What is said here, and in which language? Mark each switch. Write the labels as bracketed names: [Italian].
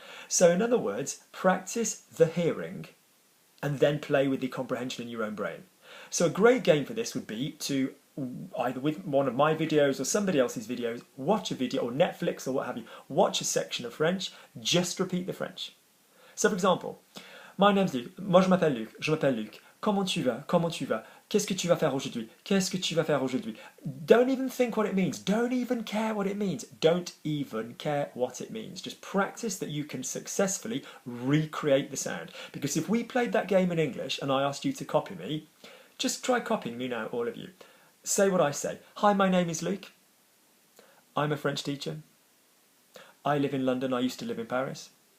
[English] So in other words, practice the hearing and then play with the comprehension in your own brain. So a great game for this would be to, either with one of my videos or somebody else's videos, watch a video, or Netflix or what have you, watch a section of French, just repeat the French. So for example, my name's Luc, [French] moi je m'appelle Luc, comment tu vas, qu'est-ce que tu vas faire aujourd'hui, qu'est-ce que tu vas faire aujourd'hui. [English] Don't even think what it means, don't even care what it means, don't even care what it means. Just practice that you can successfully recreate the sound. Because if we played that game in English and I asked you to copy me, just try copying me now, all of you. Say what I say. Hi, my name is Luc. I'm a French teacher. I live in London. I used to live in Paris.